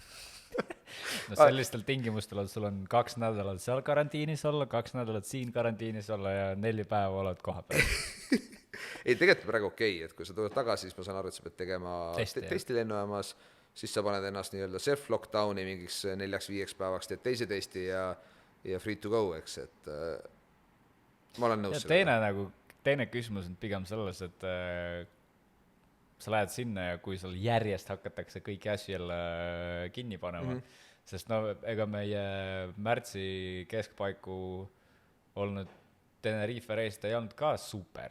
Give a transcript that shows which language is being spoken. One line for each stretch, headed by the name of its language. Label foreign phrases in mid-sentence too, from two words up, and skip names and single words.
Estonian: No sellistel tingimustel sul on 2 nädalat seal karantiinis olla, 2 nädalat siin karantiinis olla ja 4 päeva oled koha peal. Ei, tegelikult praegu okei, et kui sa tuled tagasi, siis ma saan aru, et sa pead tegema testi lennujaamas, siis sa paned ennast nii-öelda self-lockdowni mingiks 4-5 päevaks, teed teise testi ja
English: free to go,
Estonian: eks, et ma olen nõus. Teine küsimus on pigem selles, et sa lähed sinna ja kui sul järjest hakatakse kõiki asju jälle kinni panema, sest ega meie märtsi keskpaiku olnud Tenerife reis ei olnud ka super.